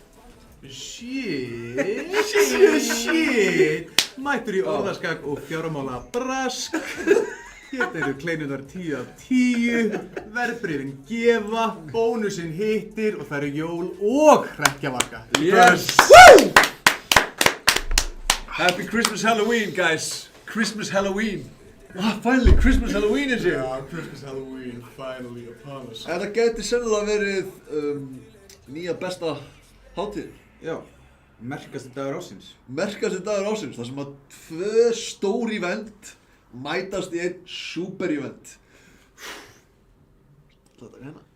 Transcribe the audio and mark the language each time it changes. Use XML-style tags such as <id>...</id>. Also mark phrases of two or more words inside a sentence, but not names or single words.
<en>Shit.</en> <is>Mættur í orðaskak og fjármála brask. Hérna eru kleinurnar 10 af 10, verðbréfin gefa, bónusinn hittir og það eru jól og hrekkjavaka.</is> <en>Yes! Happy Christmas Halloween, guys! Christmas Halloween! Finally, Christmas Halloween is here! Yeah, Christmas Halloween finally upon us.</en> <is>Þetta gæti sennilega verið nýja besta hátíð. Já, merkasti dagur ársins. Merkasti dagur ársins, þar sem að 2 stór event mætast í einn</is> <en>super event.</en> <is>Þetta er hérna.</is>